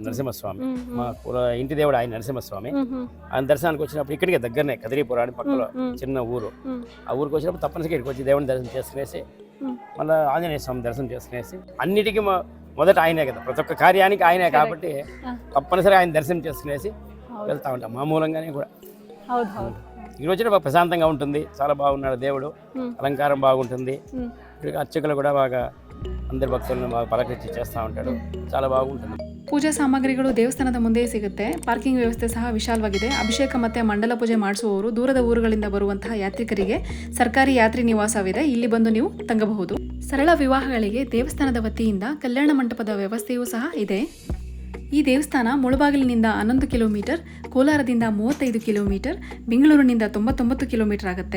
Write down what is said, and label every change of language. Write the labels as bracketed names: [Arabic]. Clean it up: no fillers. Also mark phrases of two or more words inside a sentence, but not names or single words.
[Telugu] నరసింహస్వామి మా ఇంటి దేవుడు ఆయన నరసింహస్వామి. ఆయన దర్శనానికి వచ్చినప్పుడు ఇక్కడికి దగ్గరనే కదిరిపురాన్ని పక్కలో చిన్న ఊరు, ఆ ఊరికి వచ్చినప్పుడు తప్పనిసరిగా ఇక్కడికి వచ్చి దేవుని దర్శనం చేసుకునేసి మళ్ళీ ఆంజనేయ స్వామి దర్శనం చేసుకునేసి, అన్నిటికీ మొదట ఆయనే కదా, ప్రతి ఒక్క కార్యానికి ఆయనే కాబట్టి తప్పనిసరిగా ఆయన దర్శనం చేసుకునేసి వెళ్తా ఉంటాం మామూలంగానే కూడా. ఈ రోజున బాగా ప్రశాంతంగా ఉంటుంది, చాలా బాగున్నాడు దేవుడు, అలంకారం బాగుంటుంది, అర్చకులు కూడా బాగా అందరి ಭಕ್ತರನ್ನು బాగా పలకరించి చేస్తూ ఉంటాడు, చాలా బాగుంటుంది. [Kannada] ಪೂಜಾ ಸಾಮಗ್ರಿಗಳು ದೇವಸ್ಥಾನದ ಮುಂದೆ ಸಿಗುತ್ತೆ. ಪಾರ್ಕಿಂಗ್ ವ್ಯವಸ್ಥೆ ಸಹ ವಿಶಾಲವಾಗಿದೆ. ಅಭಿಷೇಕ ಮತ್ತು ಮಂಡಲ ಪೂಜೆ ಮಾಡಿಸುವವರು ದೂರದ ಊರುಗಳಿಂದ ಬರುವಂತಹ ಯಾತ್ರಿಕರಿಗೆ ಸರ್ಕಾರಿ ಯಾತ್ರಿ ನಿವಾಸವಿದೆ, ಇಲ್ಲಿ ಬಂದು ನೀವು ತಂಗಬಹುದು. ಸರಳ ವಿವಾಹಗಳಿಗೆ ದೇವಸ್ಥಾನದ ವತಿಯಿಂದ ಕಲ್ಯಾಣ ಮಂಟಪದ ವ್ಯವಸ್ಥೆಯೂ ಸಹ ಇದೆ. ಈ ದೇವಸ್ಥಾನ ಮುಳಬಾಗಿಲಿನಿಂದ 11 ಕಿಲೋಮೀಟರ್, ಕೋಲಾರದಿಂದ 35 ಕಿಲೋಮೀಟರ್, ಬೆಂಗಳೂರಿನಿಂದ 99 ಕಿಲೋಮೀಟರ್ ಆಗುತ್ತೆ.